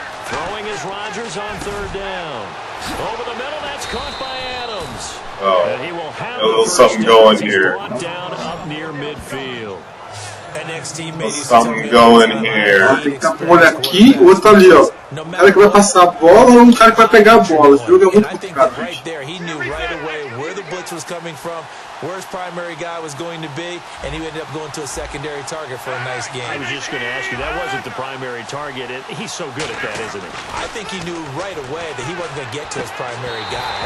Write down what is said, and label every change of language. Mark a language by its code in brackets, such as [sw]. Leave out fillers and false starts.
[en] Throwing is Rodgers on 3rd down. Over the middle, that's caught by Adams. Oh, and he will have a little something going here. Brought down up near midfield. Something going here. [pt] Tem que estar um olho aqui, o outro ali, ó. Um cara que vai passar a bola ou um cara que vai pegar a bola. Esse jogo é muito complicado. [en] Right there, he knew right away where the blitz was coming from, where his primary guy was going to be, and he ended up going to a secondary target for a nice game. I was just going to ask you, that wasn't the primary target. He's so good at that, isn't he? I think he knew right away that he wasn't going to get to his primary guy.